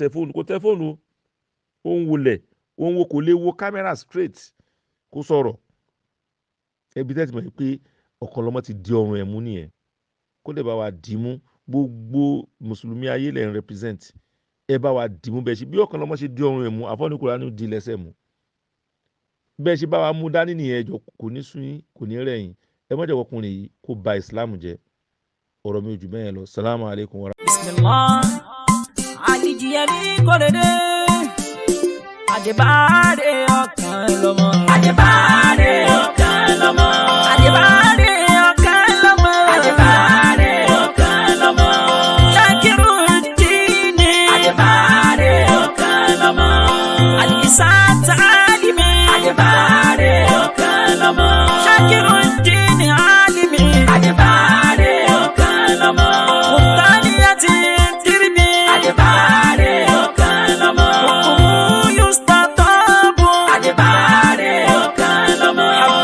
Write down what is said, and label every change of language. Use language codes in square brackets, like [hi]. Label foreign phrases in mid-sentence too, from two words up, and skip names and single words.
[yo] fóònù kó tẹ fóònù ó ń wọlẹ̀ ó ń wo kò lè wo [en] camera straight [yo] kó sọ̀rọ̀ ẹbí tẹ́tí mọ̀ pé Okanlomo ti di ọrùn ẹ̀ mú nìyẹn kó lè bá wa dì í mú gbogbo mùsùlùmí ayé lẹ̀ ń represent ẹ bá wa dì mú bẹ́ẹ̀ ṣe bí Okanlomo ṣe di ọrùn ẹ̀ mú àfọ́nìkúra ní di lẹ́sẹ̀ mú bẹ́ẹ̀ ṣe bá wa mú dání nìyẹn ẹjọ́ kò ní sún yín kò ní rẹ̀yìn ẹ mọ́jọ́ ọkùnrin yìí kó ba Islam jẹ́ ọ̀rọ̀ mi ò jù bẹ́ẹ̀ lọ [ar] سلام عليكم [yo] wa. Bismillah àdìjìyẹmí kòdèdè àdìbàdè Okanlomo àdìbàdè Okanlomo àdìbàdè Okanlomo àdìbàdè Okanlomo Sakiru Dini àdìbàdè Okanlomo àdìsátà àdìmí àdìbàdè Okanlomo Sakiru Dini àdìmí àdìbàdè Okanlomo mutaniyati tirimi àdìbàdè Okanlomo yustatabu àdìbàdè Okanlomo